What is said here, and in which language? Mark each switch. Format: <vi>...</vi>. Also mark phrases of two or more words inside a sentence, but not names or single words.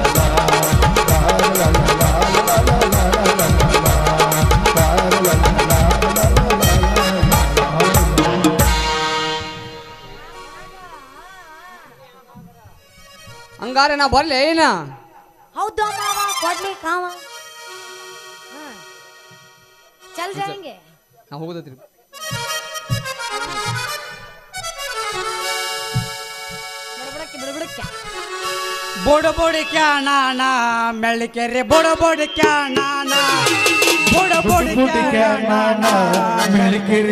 <kn>ಹಂಗಾರೆ ನಾ ಬರ್ಲಿ ಏನ ಹೌದು ಮಾವ ಕೊಡ್ಲಿ ಕಾವ</kn> <hi>चल जाएंगे</hi> <kn>ನಾ ಹೋಗುದತ್ರಿ ಬಡಬಡಕ್ಕೆ ಬಡಬಡಕ್ಕೆ ಬೋಡ ಬೋಡಿ ಕ್ಯಾ ನಾನಾ ಮೆಳ್ಳಿಕೆರೆ ಬೋಡ ಬೋಡಿ ಕ್ಯಾ ನಾನಾ ಬೋಡ ಬೋಡಿ ಕ್ಯಾ ನಾನಾ ಮೆಳ್ಳಿಕೆರೆ</kn>